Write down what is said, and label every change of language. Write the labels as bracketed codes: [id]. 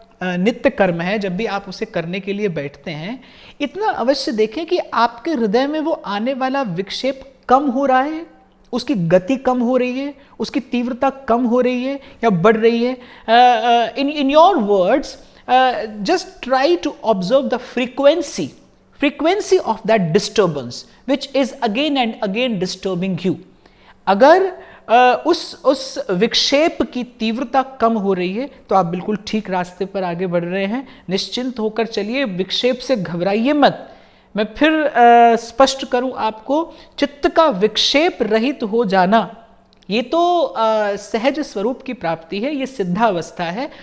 [hi] नित्य कर्म है, जब भी आप उसे करने के लिए बैठते हैं, इतना अवश्य देखें कि आपके हृदय में वो आने वाला विक्षेप कम हो रहा है, उसकी गति कम हो रही है, उसकी तीव्रता कम हो रही है या बढ़ रही है। [en] In your words, just try to observe the frequency of that disturbance which is again and again disturbing you. [hi] अगर उस विक्षेप की तीव्रता कम हो रही है तो आप बिल्कुल ठीक रास्ते पर आगे बढ़ रहे हैं। निश्चिंत होकर चलिए, विक्षेप से घबराइए मत। मैं फिर स्पष्ट करूं आपको, चित्त का विक्षेप रहित हो जाना ये तो सहज स्वरूप की प्राप्ति है, ये सिद्धावस्था है।